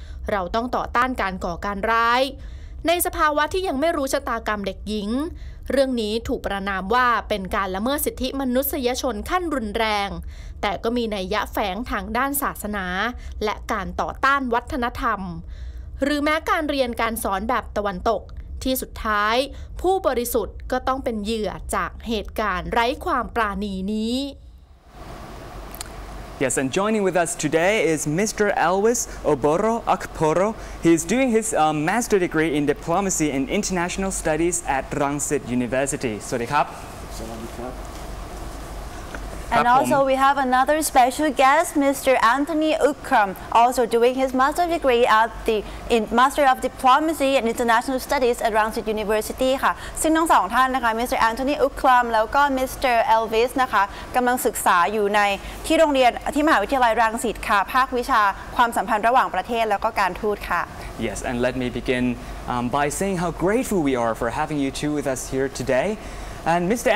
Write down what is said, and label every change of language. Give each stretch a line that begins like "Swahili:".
Thai: เราต้องต่อต้านการก่อการร้ายในสภาวะที่ยังไม่รู้ชะตากรรมเด็กหญิงเรื่องนี้ถูกประณามว่าเป็นการละเมิดสิทธิมนุษยชนขั้นรุนแรงแต่ก็มีนัยยะแฝงทางด้านศาสนาและการต่อต้านวัฒนธรรมหรือแม้การเรียนการสอนแบบตะวันตกที่สุดท้ายผู้บริสุทธิ์ก็ต้องเป็นเหยื่อจากเหตุการณ์ไร้ความปราณีนี้
English: Yes, and joining with us today is Mr. Elvis Oboro Akporo. He is doing his master degree in diplomacy and international studies at Rangsit University.
Thai: สวัสดีครับ
English: And also we have another special guest, Mr. Anthony Ukram, also doing his master degree at the Master of Diplomacy and International Studies at Rangsit University
Thai: ค่ะซึ่งทั้งสองท่านนะคะ
English: Mr.
Thai: Anthony Ukram แล้วก็ Mr. Elvis นะคะกำลังศึกษาอยู่ในที่โรงเรียนที่มหาวิทยาลัยรังสิตค่ะภาควิชาความสัมพันธ์ระหว่างประเทศแล้วก็การทูตค่ะ
English: Yes, and let me begin by saying how grateful we are for having you two with us here today.And Mr.